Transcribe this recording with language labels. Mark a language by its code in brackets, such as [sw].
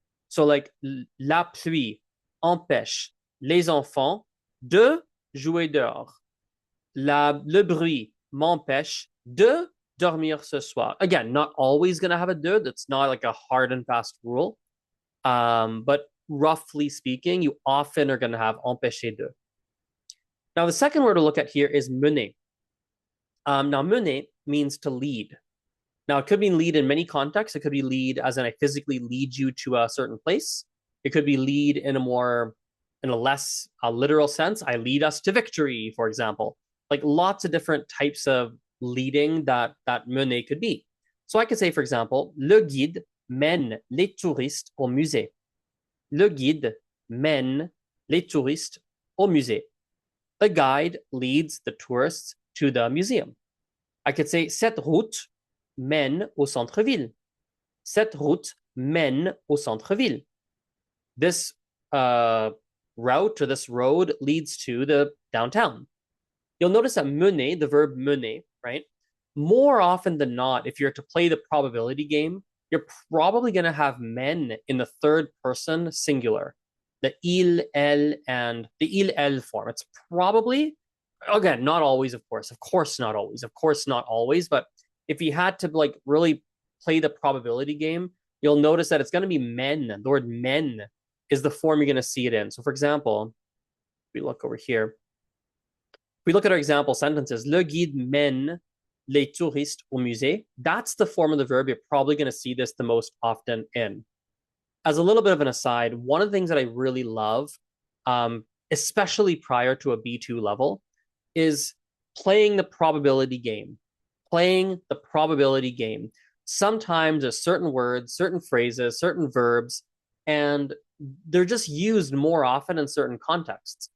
[en] So like, [fr] la pluie empêche les enfants de jouer dehors. Le bruit m'empêche de dormir ce soir. [en] Again, not always going to have a de. That's not like a hard and fast rule. But roughly speaking, you often are going to have empêcher de. Now, the second word to look at here is mener. Now, mener means to lead. Now, it could mean lead in many contexts. It could be lead as in I physically lead you to a certain place. It could be lead in a less literal sense. I lead us to victory, for example. Like lots of different types of leading that mener could be. So I could say, for example, [fr] le guide mène les touristes au musée. Le guide mène les touristes au musée. [en] The guide leads the tourists to the museum. I could say, [fr] cette route mène au centre-ville. Cette route mène au centre-ville. [en] This route or this road leads to the downtown. You'll notice that mener, the verb mener, right? More often than not, if you're to play the probability game, you're probably going to have men in the third person singular. The il, elle, and the il, elle form. It's probably, again, not always, of course not always, but if you had to like really play the probability game, you'll notice that it's going to be men. The word men is the form you're going to see it in. So for example, we look over here. We look at our example sentences. [fr] Le guide mène les touristes au musée. [en] That's the form of the verb you're probably going to see this the most often in. As a little bit of an aside, one of the things that I really love, especially prior to a B2 level, is playing the probability game. Playing the probability game. Sometimes there's certain words, certain phrases, certain verbs, and they're just used more often in certain contexts.